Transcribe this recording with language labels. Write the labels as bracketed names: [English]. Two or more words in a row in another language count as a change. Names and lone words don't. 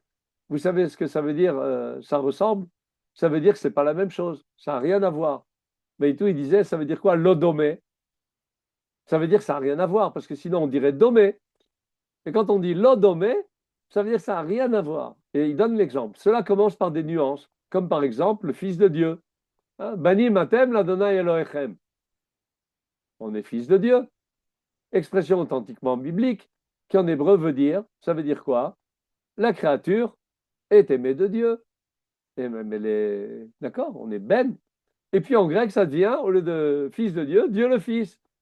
[French] Vous savez ce que ça veut dire, ça ressemble? Ça veut dire que ce n'est pas la même chose, ça n'a rien à voir. Mais tout, il disait, ça veut dire quoi? [Hebrew] לא דומה. [French] Ça veut dire que ça n'a rien à voir, parce que sinon on dirait domé. Et quand on dit [Hebrew] לא דומה, [French] ça veut dire que ça n'a rien à voir. Et il donne l'exemple. Cela commence par des nuances, comme par exemple le Fils de Dieu. [Hebrew] בנים אתם לה' אלוהיכם. [French] On est fils de Dieu. Expression authentiquement biblique, qui en hébreu veut dire, ça veut dire quoi? La créature est aimée de Dieu. Et même elle est, d'accord, on est ben. Et puis en grec, ça devient, au lieu de fils de Dieu, Dieu le Fils.